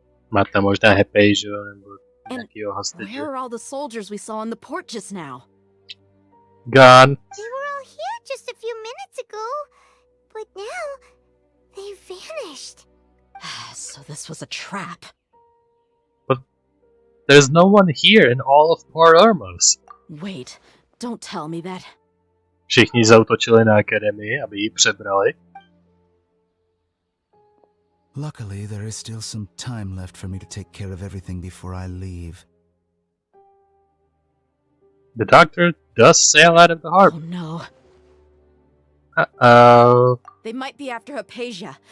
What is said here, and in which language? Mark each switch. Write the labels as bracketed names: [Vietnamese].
[Czech] Máte možná Hepejžu nebo [English] And [Czech] nějakýho hostiče. [English] where are all the soldiers we saw on the port just now? Gone. They were all here just a few minutes ago, but now they've vanished. So this was a trap. But there's no one here in all of Port Ormos. Wait, don't tell me that. [Czech] Všichni zautočili na akademii, aby ji přebrali. [English] Luckily, there is still some time left for me to take care of everything before I leave. The doctor does sail out of the harbor. Oh no. Uh-oh. They might be after Hypatia.